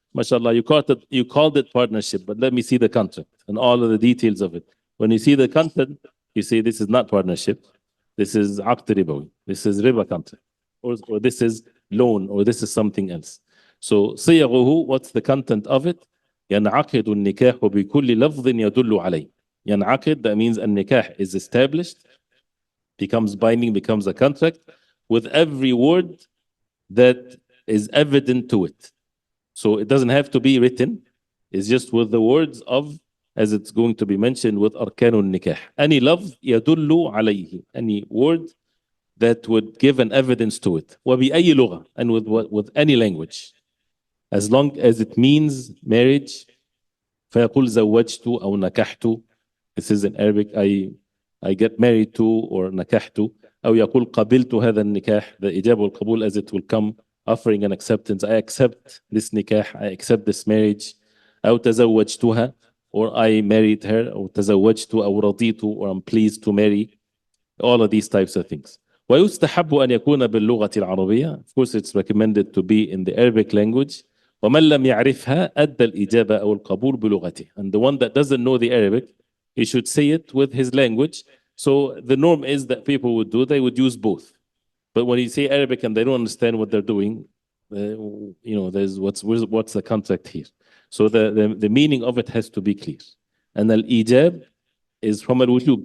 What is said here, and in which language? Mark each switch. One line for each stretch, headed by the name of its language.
English: MashaAllah, you called it partnership, but let me see the contract and all of the details of it. When you see the content, you say this is not partnership. This is aqd ribawi. This is riba contract. Or this is loan, or this is something else. So صيغه, what's the content of it?
Arabic: ينعقد النكاح بكل لفظ يدل عليه.
English: ينعقد, that means النكاح is established, becomes binding, becomes a contract with every word that is evident to it. So it doesn't have to be written. It's just with the words of, as it's going to be mentioned, with arkanun nikah. Any lafz يدل عليه, any word that would give an evidence to it. وبأي لغة, and with any language, as long as it means marriage.
Arabic: فيقول زوجت أو نكحت.
English: This is in Arabic. I get married to, or نكحت.
Arabic: أو يقول قبلت هذا النكاح.
English: The إجابة والقبول, as it will come, offering an acceptance. I accept this nikah. I accept this marriage.
Arabic: أو تزوجتها,
English: or I married her.
Arabic: أو تزوجت أو رضيت,
English: or I'm pleased to marry. All of these types of things.
Arabic: ويستحب أن يكون باللغة العربية.
English: Of course, it's recommended to be in the Arabic language.
Arabic: ومن لم يعرفها أدى الإجابة أو القبول بلغته.
English: And the one that doesn't know the Arabic, he should say it with his language. So the norm is that people would do, they would use both. But when you say Arabic and they don't understand what they're doing, you know, there's what's the contract here. So the meaning of it has to be clear. And al-ijab is from al-wujub.